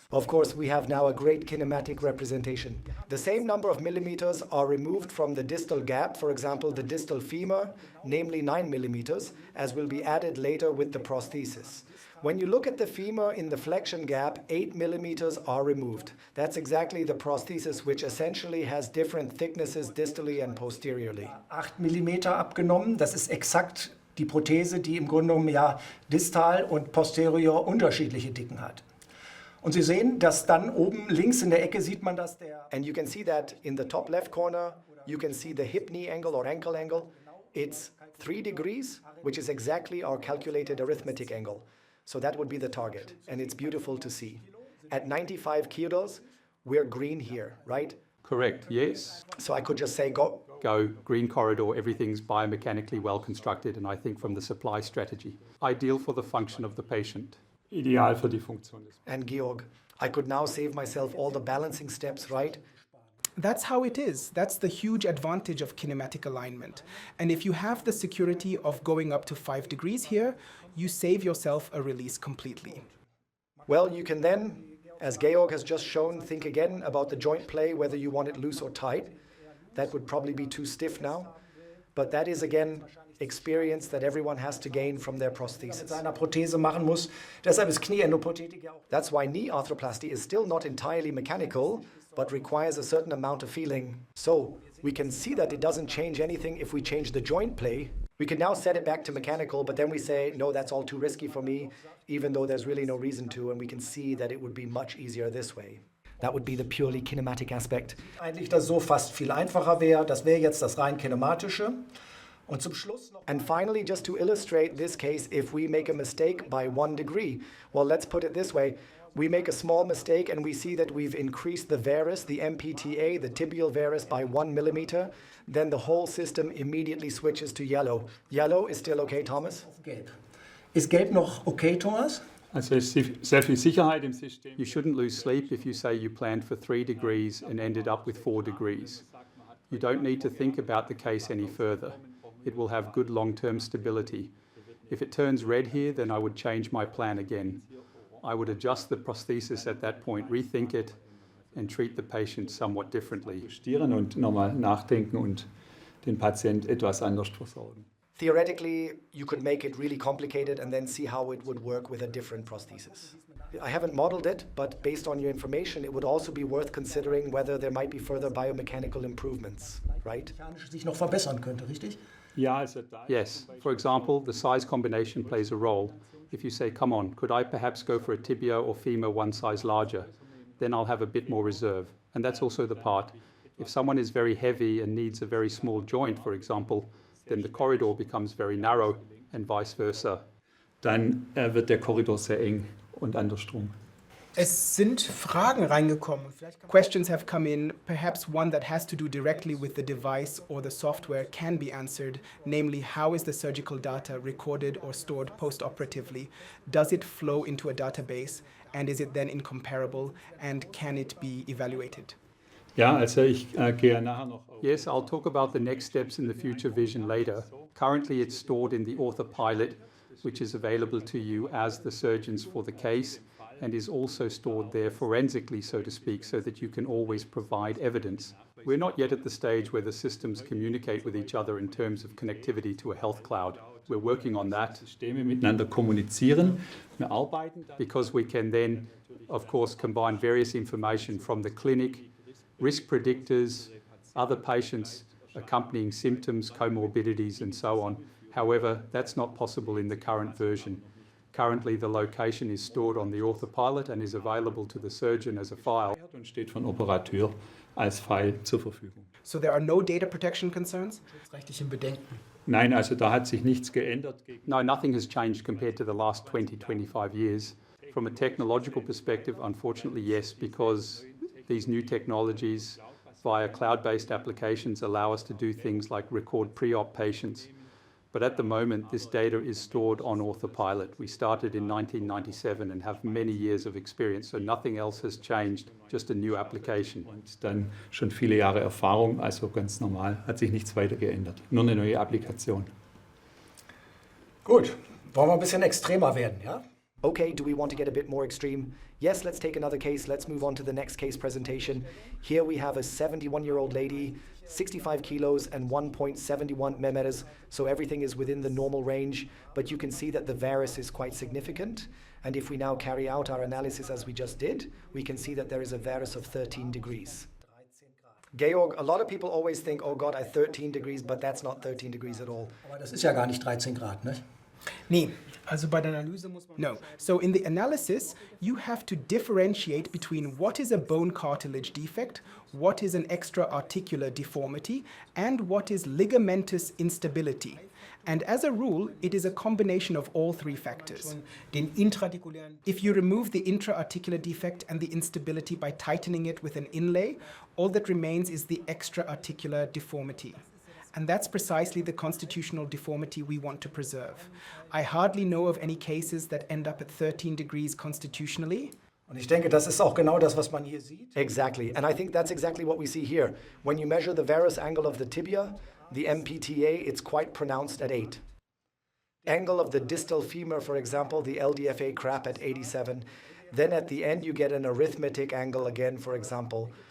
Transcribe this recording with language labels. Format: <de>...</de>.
<en>Of course, we have now a great kinematic representation. The same number of millimeters are removed from the distal gap, for example, the distal femur, namely 9 millimeters, as will be added later with the prosthesis. When you look at the femur in the flexion gap, 8 millimeters are removed. That's exactly the prosthesis, which essentially has different thicknesses distally and posteriorly.</en> <de>8 mm abgenommen, das ist exakt die Prothese, die im Grunde genommen ja distal und posterior unterschiedliche Dicken hat. Und Sie sehen, dass dann oben links in der Ecke sieht man, dass der...</de> <en>And you can see that in the top left corner, you can see the hip-knee angle or ankle angle. It's 3 degrees, which is exactly our calculated arithmetic angle. So that would be the target, and it's beautiful to see. At 95 kilos, we're green here, right? correct, yes. So I could just say go. Go, green corridor, everything's biomechanically well constructed, and I think from the supply strategy, ideal for the function of the patient.</en> <de>Ideal für die Funktion des</de> <en>And Georg, I could now save myself all the balancing steps, right? That's how it is. That's the huge advantage of kinematic alignment. And if you have the security of going up to 5 degrees here, you save yourself a release completely. Well, you can then, as Georg has just shown, think again about the joint play, whether you want it loose or tight. That would probably be too stiff now. But that is, again, experience that everyone has to gain from their prosthesis.</en> <de>seiner Prothese machen muss. Deshalb ist Knieendoprothetik ja auch.</de> <en>That's why knee arthroplasty is still not entirely mechanical, but requires a certain amount of feeling. So we can see that it doesn't change anything if we change the joint play. We can now set it back to mechanical, but then we say, no, that's all too risky for me, even though there's really no reason to, and we can see that it would be much easier this way. That would be the purely kinematic aspect.</en> <de>Eigentlich das so fast viel einfacher wäre. Das wäre jetzt das rein kinematische. Und zum Schluss noch.</de> <en>And finally, just to illustrate this case, if we make a mistake by 1 degree, well, let's put it this way. We make a small mistake and we see that we've increased the varus, the MPTA, the tibial varus, by 1 millimeter. Then the whole system immediately switches to yellow. Yellow is still okay, Thomas?</en> <de>Gelb. Ist Gelb noch okay, Thomas? Also es ist sehr viel Sicherheit im System.</de> <en>You shouldn't lose sleep if you say you planned for 3 degrees and ended up with 4 degrees. You don't need to think about the case any further. It will have good long-term stability. If it turns red here, then I would change my plan again. I would adjust the prosthesis at that point, rethink it, and treat the patient somewhat differently.</en> <de>Justieren und nochmal nachdenken und den Patient etwas anders versorgen.</de> <en>Theoretically, you could make it really complicated and then see how it would work with a different prosthesis. I haven't modeled it, but based on your information, it would also be worth considering whether there might be further biomechanical improvements, right?</en> <de>Sich noch verbessern könnte, richtig? Ja, also da</de> <en>Yes, for example, the size combination plays a role. If you say, come on, could I perhaps go for a tibia or femur one size larger? Then I'll have a bit more reserve. And that's also the part. If someone is very heavy and needs a very small joint, for example, then the corridor becomes very narrow and vice versa.</en> <de>dann wird der Korridor sehr eng und andersrum. Es sind Fragen reingekommen.</de> <en>Questions have come in, perhaps one that has to do directly with the device or the software can be answered, namely how is the surgical data recorded or stored post-operatively? Does it flow into a database and is it then incomparable and can it be evaluated?</en> <de>Ja, also ich gehe nachher noch auf.</de> <en>Yes, I'll talk about the next steps in the future vision later. Currently it's stored in the AuthorPilot, which is available to you as the surgeons for the case, and is also stored there forensically, so to speak, so that you can always provide evidence. We're not yet at the stage where the systems communicate with each other in terms of connectivity to a health cloud. We're working on that.</en> <de>Systeme miteinander kommunizieren. Wir arbeiten</de> <en>because we can then, of course, combine various information from the clinic, risk predictors, other patients, accompanying symptoms, comorbidities, and so on. However, that's not possible in the current version. Currently, the location is stored on the AuthorPilot and is available to the surgeon as a file.</en> <de>und steht von Operateur als File zur Verfügung.</de> <en>So there are no data protection concerns?</en> <de>Rechtlichen Bedenken. Nein, also da hat sich nichts geändert.</de> <en>No, nothing has changed compared to the last 20, 25 years. From a technological perspective, unfortunately, yes, because these new technologies via cloud-based applications allow us to do things like record pre-op patients. But at the moment, this data is stored on AuthorPilot. We started in 1997 and have many years of experience, so nothing else has changed, just a new application.</en> <de>Und dann schon viele Jahre Erfahrung, also ganz normal, hat sich nichts weiter geändert. Nur eine neue Applikation. Gut, wollen wir ein bisschen extremer werden, ja?</de> <en>Okay, do we want to get a bit more extreme? Yes, let's take another case. Let's move on to the next case presentation. Here we have a 71-year-old lady, 65 kilos and 1.71 millimeters, so everything is within the normal range, but you can see that the varus is quite significant. And if we now carry out our analysis as we just did, we can see that there is a varus of 13 degrees. Georg, a lot of people always think, oh God, I 13 degrees, but that's not 13 degrees at all.</en> <de>Aber das ist ja gar nicht 13 Grad, ne? Nee, also bei der Analyse muss man...</de> <en>No. So in the analysis, you have to differentiate between what is a bone cartilage defect, what is an extra-articular deformity, and what is ligamentous instability. And as a rule, it is a combination of all three factors.</en> <de>Den intradikulären...</de> <en>If you remove the intra-articular defect and the instability by tightening it with an inlay, all that remains is the extra-articular deformity. And that's precisely the constitutional deformity we want to preserve. I hardly know of any cases that end up at 13 degrees constitutionally.</en> <de>Und ich denke, das ist auch genau das, was man hier sieht.</de> <en>Exactly, and I think that's exactly what we see here. When you measure the varus angle of the tibia, the MPTA, it's quite pronounced at 8. Angle of the distal femur, for example, the LDFA crap at 87. Then at the end you get an arithmetic angle again, for example.</en>